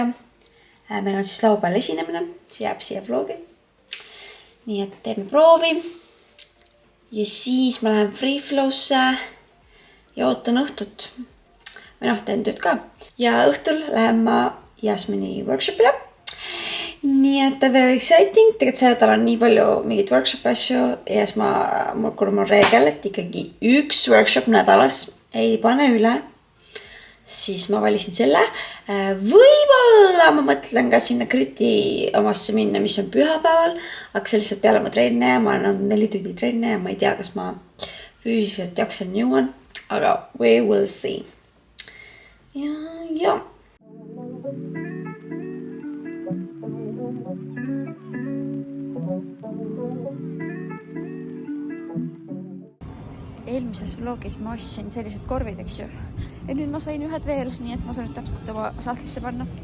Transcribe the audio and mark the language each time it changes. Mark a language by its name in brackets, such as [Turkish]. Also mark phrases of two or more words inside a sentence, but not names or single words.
[Estonian] Meil on siis laupäeval esinemine, see jääb siia vlogi. Nii et teeme proovi ja siis ma lähen Free Flow'sse ja ootan õhtut. Või teen tööd ka. Ja õhtul lähen ma Jasmini workshopile. Nii et [English] very exciting. [Estonian] Tegelikult see nädal on nii palju mingit workshop asju ja siis kuna mul reegel, et ikkagi üks workshop nädalas ei pane üle, siis ma valisin selle. Võib-olla ma mõtlen ka sinna Kriti omasse minna, mis on pühapäeval, aga see lihtsalt peale ma trenne ja ma olen 4 tundi trenne ja ma ei tea, kas ma füüsiliselt jaksan jõuan, aga [English] we will see. [Estonian] Ja. Eelmises vlogis ma ostsin sellised korvid, eks ju. Ja nüüd ma sain ühed veel, nii et ma saan nüüd täpselt oma sahtlisse panna.